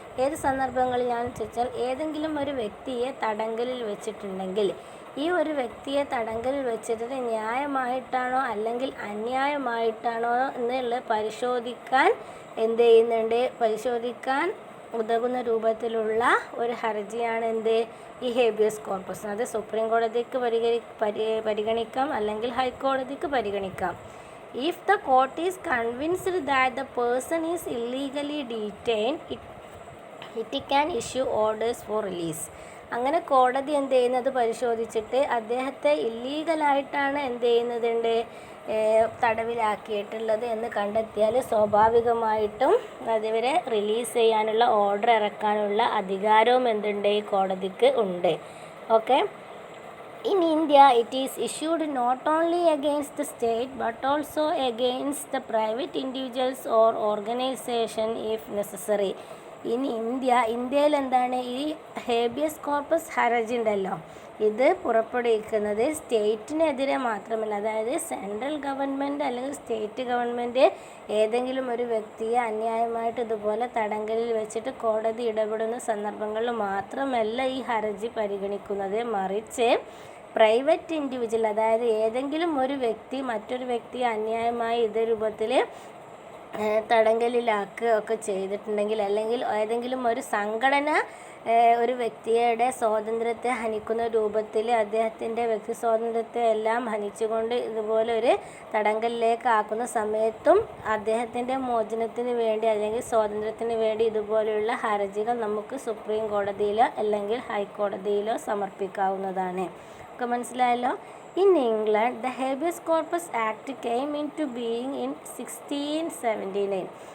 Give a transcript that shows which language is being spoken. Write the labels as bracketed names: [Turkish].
[Malayalam] ഏത് സന്ദർഭങ്ങളിലാണെന്ന് ചോദിച്ചാൽ, ഏതെങ്കിലും ഒരു വ്യക്തിയെ തടങ്കലിൽ വെച്ചിട്ടുണ്ടെങ്കിൽ ഈ ഒരു വ്യക്തിയെ തടങ്കലിൽ വെച്ചിട്ട് ന്യായമായിട്ടാണോ അല്ലെങ്കിൽ അന്യായമായിട്ടാണോ എന്നുള്ളത് പരിശോധിക്കാൻ എന്ത് ചെയ്യുന്നുണ്ട്, പരിശോധിക്കാൻ ഉതകുന്ന രൂപത്തിലുള്ള ഒരു ഹർജിയാണ് ഈ ഹേബിയസ് കോർപ്പസ്. അത് സുപ്രീം കോടതിക്ക് പരിഗണിക്കാം അല്ലെങ്കിൽ ഹൈക്കോടതിക്ക് പരിഗണിക്കാം. [English] If the court is convinced that the person is illegally detained, it can issue orders for release. [Malayalam] അങ്ങനെ കോടതി എന്ത് ചെയ്യുന്നത് പരിശോധിച്ചിട്ട് അദ്ദേഹത്തെ ഇല്ലീഗലായിട്ടാണ് എന്ത് ചെയ്യുന്നതുണ്ട്, തടവിലാക്കിയിട്ടുള്ളത് എന്ന് കണ്ടെത്തിയാൽ സ്വാഭാവികമായിട്ടും അതിവരെ റിലീസ് ചെയ്യാനുള്ള ഓർഡർ ഇറക്കാനുള്ള അധികാരവും എന്തുണ്ട്, ഈ കോടതിക്ക് ഉണ്ട്. Okay. [English] In India, it is issued not only against the state but also against the private individuals or organization if necessary. In India, [Malayalam] ഇന്ത്യയിൽ എന്താണ് ഈ ഹേബിയസ് കോർപ്പസ് ഹർജി ഉണ്ടല്ലോ, ഇത് പുറപ്പെടുവിക്കുന്നത് സ്റ്റേറ്റിനെതിരെ മാത്രമല്ല, അതായത് സെൻട്രൽ ഗവൺമെൻറ് അല്ലെങ്കിൽ സ്റ്റേറ്റ് ഗവൺമെൻറ് ഏതെങ്കിലും ഒരു വ്യക്തിയെ അന്യായമായിട്ട് ഇതുപോലെ തടങ്കലിൽ വെച്ചിട്ട് കോടതി ഇടപെടുന്ന സന്ദർഭങ്ങളിൽ മാത്രമല്ല ഈ ഹർജി പരിഗണിക്കുന്നത്, മറിച്ച് പ്രൈവറ്റ് ഇൻഡിവിജ്വൽ, അതായത് ഏതെങ്കിലും ഒരു വ്യക്തി മറ്റൊരു വ്യക്തിയെ അന്യായമായി ഇതേ രൂപത്തിൽ തടങ്കലിലാക്കുകയൊക്കെ ചെയ്തിട്ടുണ്ടെങ്കിൽ, അല്ലെങ്കിൽ ഏതെങ്കിലും ഒരു സംഘടന ഒരു വ്യക്തിയുടെ സ്വാതന്ത്ര്യത്തെ ഹനിക്കുന്ന രൂപത്തിൽ അദ്ദേഹത്തിൻ്റെ വ്യക്തി സ്വാതന്ത്ര്യത്തെ എല്ലാം ഹനിച്ചുകൊണ്ട് ഇതുപോലെ ഒരു തടങ്കലിലേക്ക് ആക്കുന്ന സമയത്തും അദ്ദേഹത്തിൻ്റെ മോചനത്തിന് വേണ്ടി അല്ലെങ്കിൽ സ്വാതന്ത്ര്യത്തിന് വേണ്ടി ഇതുപോലെയുള്ള ഹർജികൾ നമുക്ക് സുപ്രീം കോടതിയിലോ അല്ലെങ്കിൽ ഹൈക്കോടതിയിലോ സമർപ്പിക്കാവുന്നതാണ്. ഒക്കെ മനസ്സിലായല്ലോ. [English] In England, the Habeas Corpus Act came into being in 1679.